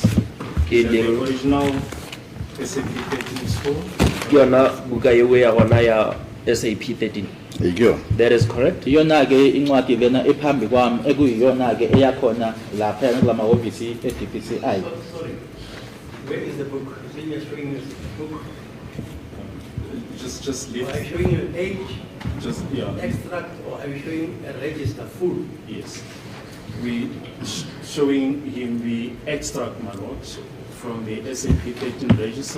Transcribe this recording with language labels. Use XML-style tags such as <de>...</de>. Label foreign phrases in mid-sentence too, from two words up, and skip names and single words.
<tn>e</tn> <en>The</en> <tn>leng</tn> <en>original SAP13 store.</en> <tn>ke yona buka ewe ya gona ya SAP 13. E ke yona.</tn> <en>That is correct.</en> <zu>Iyona ke incwadi lena ephambi kwami ekuyiyona ke eyakhona lapha kulama office e-DPCI.</zu> <en>Sorry, where is the book? You say you're showing us the book. Just leave. Are you showing an age Just, yeah. extract or are you showing a register full? Yes. We showing him the extract, my lord, from the SAP13 register.</en>